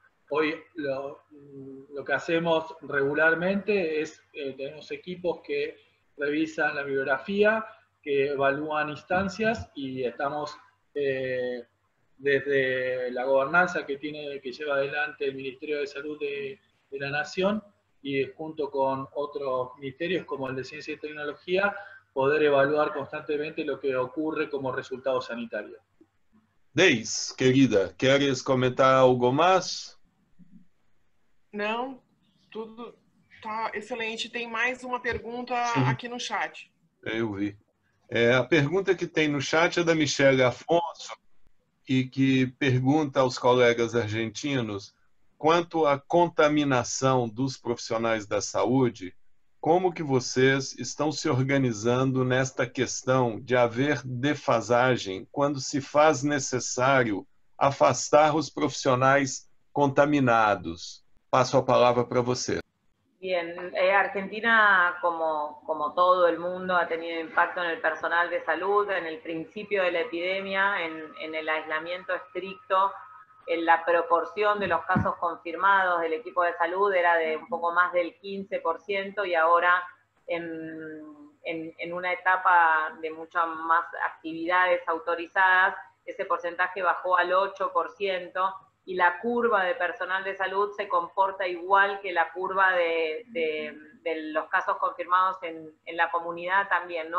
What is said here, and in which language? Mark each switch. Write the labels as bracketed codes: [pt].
[es] Hoy lo que hacemos regularmente es, tenemos equipos que revisan la bibliografía, que evalúan instancias y estamos desde la gobernanza que lleva adelante el Ministerio de Salud de la Nación y junto con otros ministerios como el de Ciencia y Tecnología, poder evaluar constantemente lo que ocurre como resultado sanitario. Deis, querida, ¿quieres comentar algo más? [pt] Não, tudo tá excelente. Tem mais uma pergunta aqui no chat. Eu vi. A pergunta que tem no chat é da Michele Afonso, e que pergunta aos colegas argentinos quanto à contaminação dos profissionais da saúde, como que vocês estão se organizando nesta questão de haver defasagem quando se faz necessário afastar os profissionais contaminados? [es] Paso a palabra para você. Bien, Argentina, como todo el mundo, ha tenido impacto en el personal de salud, en el principio de la epidemia, en el aislamiento estricto, en la proporción de los casos confirmados del equipo de salud era de un poco más del 15% y ahora en una etapa de muchas más actividades autorizadas, ese porcentaje bajó al 8%, y la curva de personal de salud se comporta igual que la curva de los casos confirmados en la comunidad también.